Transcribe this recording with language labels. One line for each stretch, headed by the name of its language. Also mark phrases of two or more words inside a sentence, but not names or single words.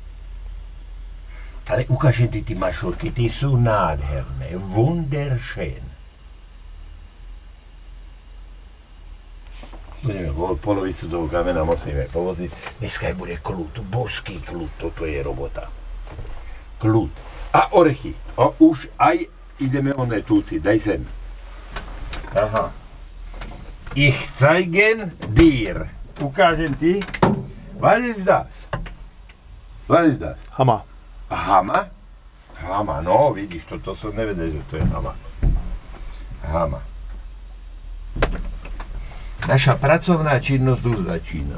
Slovak: Ale ukážem ti ty mašurky, ty sú nádherné, wunderschön. Budeme polovicu toho kamena musíme povoziť. Dneska bude kľud, boský kľud, toto je robota. Kľud. A orechy. Už aj ideme oné túci, daj sem.
German: Aha. Ich zeigen dir.
Slovak: Ukážem ti.
German: Was ist das? Was ist das? Hammer. Hammer? Hammer,
Slovak: no vidíš, toto som nevedel, že to je hammer. Hammer. Naša pracovná činnosť už začína.